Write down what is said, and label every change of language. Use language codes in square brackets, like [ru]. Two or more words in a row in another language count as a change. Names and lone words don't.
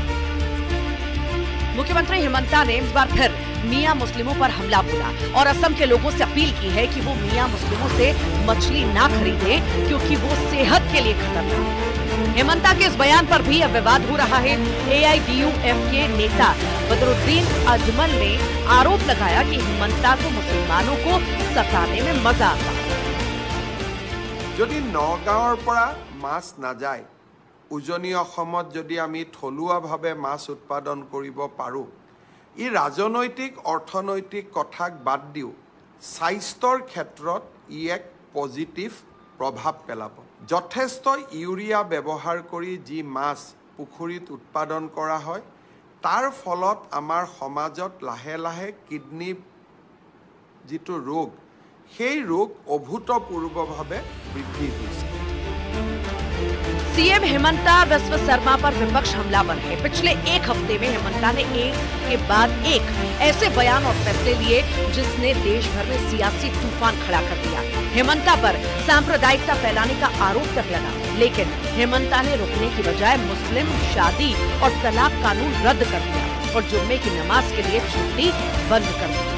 [hi] मुख्यमंत्री हेमंता ने इस बार फिर मियां मुस्लिमों पर हमला बोला और असम के लोगों से अपील की है कि वो मियां मुस्लिमों से मछली ना खरीदें क्योंकि वो सेहत के लिए खतरनाक है। हेमंता के इस बयान पर भी अब विवाद हो रहा है। AIDUF के नेता बदरुद्दीन अजमल ने आरोप लगाया कि हेमंता को मुसलमानों को सताने में मजा आता है। [as] যদি নগাঁৱৰ পৰা মাছ নাযায় উজনি অসমত যদি আমি থলুৱাভাৱে মাছ উৎপাদন কৰিব পাৰোঁ ই ৰাজনৈতিক অৰ্থনৈতিক কথাক বাদ দিও স্বাস্থ্যৰ ক্ষেত্ৰত ই এক পজিটিভ প্ৰভাৱ পেলাব। যথেষ্ট ইউৰিয়া ব্যৱহাৰ কৰি যি মাছ পুখুৰীত উৎপাদন কৰা হয় তাৰ ফলত আমাৰ সমাজত লাহে লাহে কিডনি যিটো ৰোগ সেই ৰোগ অভূতপূৰ্বভাৱে বৃদ্ধি হৈছে। [hi] सीएम हेमंता बिस्वा शर्मा पर विपक्ष हमलावर है। पिछले एक हफ्ते में हेमंता ने एक के बाद एक ऐसे बयान और फैसले लिए जिसने देश भर में सियासी तूफान खड़ा कर दिया। हेमंता पर सांप्रदायिकता फैलाने का आरोप तक लगा, लेकिन हेमंता ने रुकने की बजाय मुस्लिम शादी और तलाक कानून रद्द कर दिया और जुम्मे की नमाज के लिए छुट्टी बंद कर दी।